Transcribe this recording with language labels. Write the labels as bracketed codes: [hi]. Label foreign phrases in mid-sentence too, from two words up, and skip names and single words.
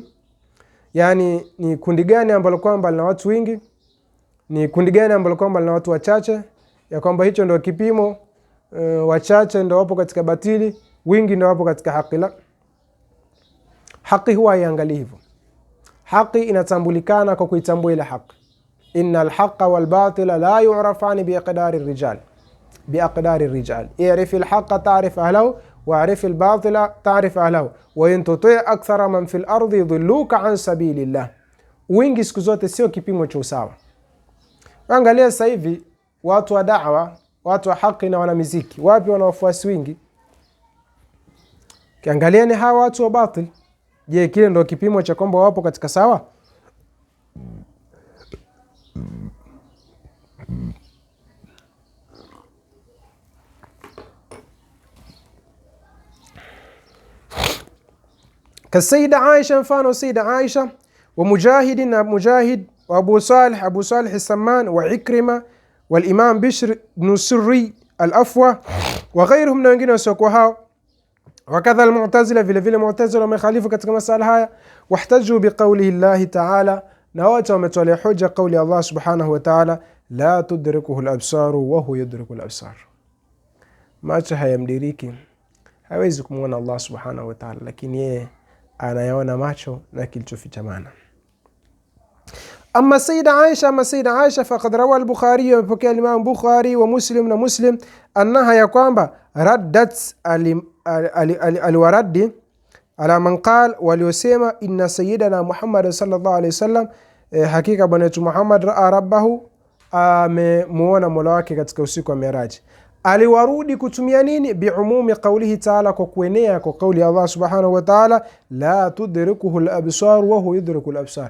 [sw] Yani ni kundi gani ambalo kwamba lina watu wingi, ni kundi gani ambalo kwamba lina watu wachache, ya kwamba hicho ndio kipimo. Wachache ndio wapo katika batili, wingi ndio wapo katika haki. La, haki huwa haiangalii hivyo. Haki inatambulikana kwa kuitambua ile haki. [ar] إن الحق والباطل لا يعرفان بأقدار الرجال بأقدار الرجال, biaqdari rijal. اعرف الحق تعرف أهله واعرف الباطل تعرف أهله وإن تطع أكثر من في الأرض يضلوك عن سبيل الله. [sw] Wingi siku zote sio kipimo cha usawa. Angalia sasa hivi watu wa da'wa, watu wa haki na wanamuziki, wapi wana wafuasi wingi? Kiangalia ni hawa watu wa batil. Je, kile ndio kipimo cha kwamba wapo katika sawa? Kasayida Aisha, mfano Sayyida Aisha wa Mujahid na Mujahid wa Abu Salih As-Samman wa Ikrima wal Imam Bishr ibn Sirri al-Afwa [ar] وغيرهم, [sw] na wengine wasiokuwa hao. [ar] وكذا المعتزلة, [sw] vile vile Mu'tazila wamekhalifu katika masala haya. [ar] واحتجوا بقوله الله تعالى, [sw] na wote wametolea hoja kauli [ar] الله سبحانه وتعالى لا تدركه الأبصار وهو يدرك الأبصار. [sw] Macho hayamdiriki, hawezi kumuona Allah [ar] سبحانه وتعالى, [sw] lakini yeye anayaona macho na kilichofichamana. [ar] أما السيدة عائشة فقد روى البخاري, [sw] amepokea Imam Bukhari [ar] ومسلم [sw] na Muslim, [ar] annaha, [sw] ya kwamba [ar] ردت الرد على من قال, waliosema إن سيدنا محمد صلى الله عليه وسلم, [sw] hakika bwana wetu Muhammad [ar] رأى ربه, [sw] amemuona Mola wake katika usiku wa Miraj. Aliwarudi kutumia nini? [ar] بعموم قوله تعالى, [sw] kwa kuenea kwa kauli [ar] الله سبحانه وتعالى لا تدركه الأبصار وهو يدرك الأبصار.